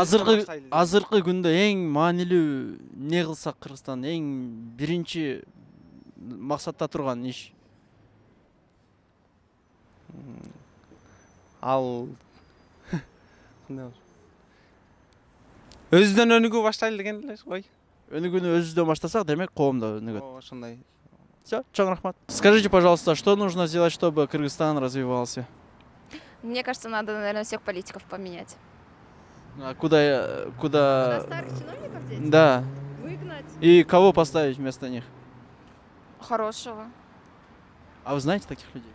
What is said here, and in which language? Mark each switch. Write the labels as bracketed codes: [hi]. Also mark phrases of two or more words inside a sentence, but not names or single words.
[ky] Азыркы күндө эң маанилүү эмне кылсак Кыргызстан эң биринчи максатта турган иш? Ал өзүдөн өнүгүү баштайлы деген эле ой. Өнүгүүнү өзүбүздөн баштасак, демек коом да өнүгөт. Ошондой. Всё, чоң рахмат. [ru] Скажите, пожалуйста, что нужно сделать, чтобы Кыргызстан развивался? Мне кажется, надо, наверное, всех политиков поменять. А куда? Старых чиновников деть? Да. Выгнать. И кого поставить вместо них? Хорошего. А вы знаете таких людей?